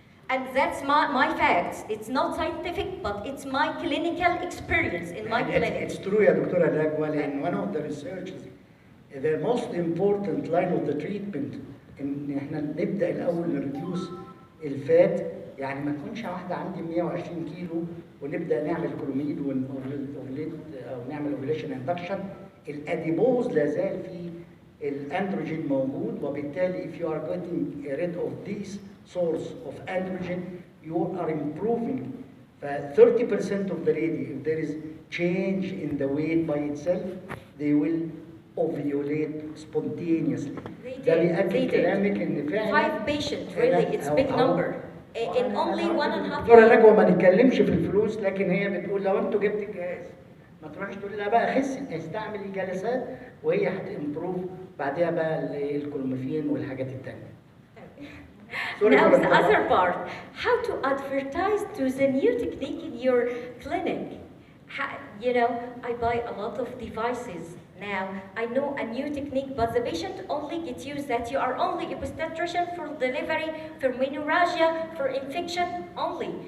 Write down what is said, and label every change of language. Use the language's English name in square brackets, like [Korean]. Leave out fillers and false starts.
[English] And that's my facts. It's not scientific, but it's my clinical experience in my clinic. It's true [Arabic] يا دكتورة نجوى. [English] In one of the researches, the most important line of the treatment [Arabic] ان احنا نبدا الاول نريديوس الفات، يعني ما تكونش واحده عندي 120 كيلو ونبدا نعمل كلوميد ونوفليت او نعمل اوفيليشن اندكشن. الاديبوز لا زال في الاندروجين موجود، [English] وبالتالي if you are getting rid of this source of androgen you are improving. ف 30% of the lady, if there is change in the weight by itself, they will ovulate spontaneously. [Arabic] ده بيأكد كلامك ان فعلا [English] 5 patients really it's big number in only 1.5 [Arabic] دكتورة نجوى ما نتكلمش في الفلوس، لكن هي بتقول لو انتوا جبت الجهاز ما تروحش تقول لها بقى خسي، استعملي جلسات وهي هتمبروف بعدها بقى الكلوميفين والحاجات التانية. [English] Now the other part, how to advertise to the new technique in your clinic. You know, I buy a lot of devices now. I know a new technique, but the patient only gets used that you are only obstetrician for delivery, for menorrhagia, for infection only.